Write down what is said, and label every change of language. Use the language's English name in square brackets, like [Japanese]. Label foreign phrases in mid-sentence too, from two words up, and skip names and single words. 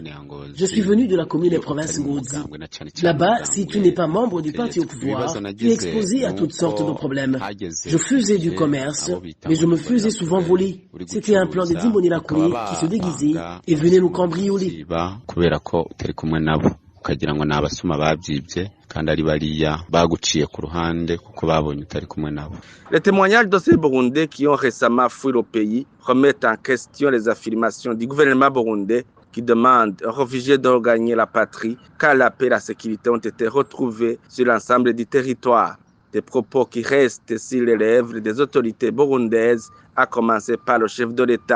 [French] Je suis venu de la commune et province Ngozi. Là-bas, si tu n'es pas membre du parti au pouvoir, tu es exposé à toutes sortes de problèmes. Je faisais du commerce, mais je me faisais souvent voler. C'était un plan des Imbonerakure qui se déguisaient et venaient nous cambrioler. [Kinyarwanda] ukagira ngo nabasuma babyibye kandi ari bariya baguciye ku ruhande kuko babonye utari kumwe nabo. [French] Les témoignages de ces Burundais qui ont récemment fui le pays remettent en question les affirmations du gouvernement burundais qui demande aux réfugiés de regagner la patrie car la paix et la sécurité ont été retrouvés sur l'ensemble du territoire. Des propos qui restent sur les lèvres des autorités burundaises, à commencer par le chef de l'État.